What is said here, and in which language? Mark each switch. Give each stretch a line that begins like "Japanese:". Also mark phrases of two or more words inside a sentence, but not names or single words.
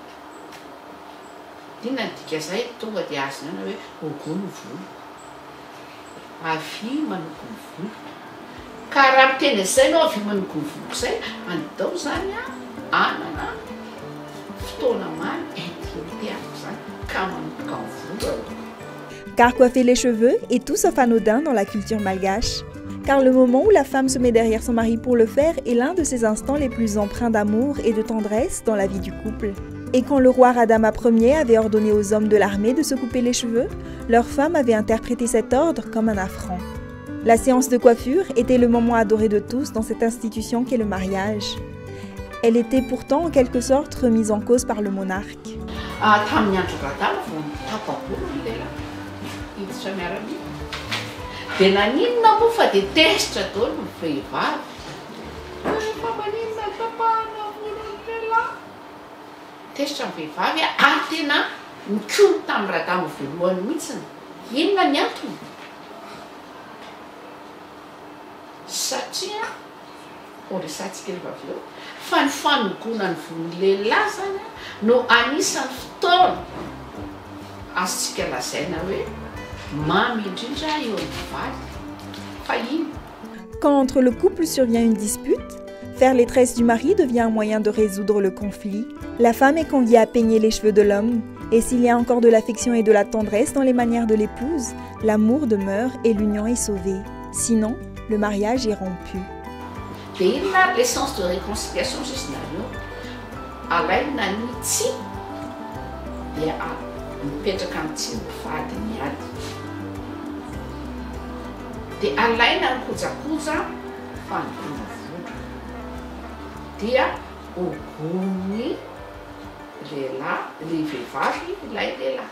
Malagasy: Inona dikan'izay tonga dia azony hoe ogony volo, avy manoko ny volo. Ka raha miteny izay ianao avy manoko ny volo izay, andao zany hanana fotoana mamy intellectuel zany ka manoka ny volo.
French: Car coiffer les cheveux est tout sauf anodin dans la culture malgache. Car le moment où la femme se met derrière son mari pour le faire est l'un de ces instants les plus empreints d'amour et de tendresse dans la vie du couple. Et quand le roi Radama Ier avait ordonné aux hommes de l'armée de se couper les cheveux, leurs femmes avaient interprété cet ordre comme un affront. La séance de coiffure était le moment adoré de tous dans cette institution qu'est le mariage. Elle était pourtant en quelque sorte remise en cause par le monarque.
Malagasy: Dia naninona moa fa dia tesitra daholo ny vehivavy. Fa maninona tapahana volon'ny lehilahy. Tesitra ny vehivavy ary tena nikony tamin'ny radamo voalohany mihitsiny. Inona ny antony? Satria resantsika rehefa avy eo fa ny fanogona ny volon'ny lehilahy zany no anisan'ny fotoana azontsika lazaina hoe
French: quand entre le couple survient une dispute, faire les tresses du mari devient un moyen de résoudre le conflit. La femme est conviée à peigner les cheveux de l'homme, et s'il y a encore de l'affection et de la tendresse dans les manières de l'épouse, l'amour demeure et l'union est sauvée. Sinon, le mariage est rompu. L'essence de réconciliation, c'est ce
Malagasy: mipetraka amin'ity ny vadiny ady. Dia alaina ny kojakoja fanodona volo. Dia ogony lehilahy, ilay vehivavy, ilay lehilahy.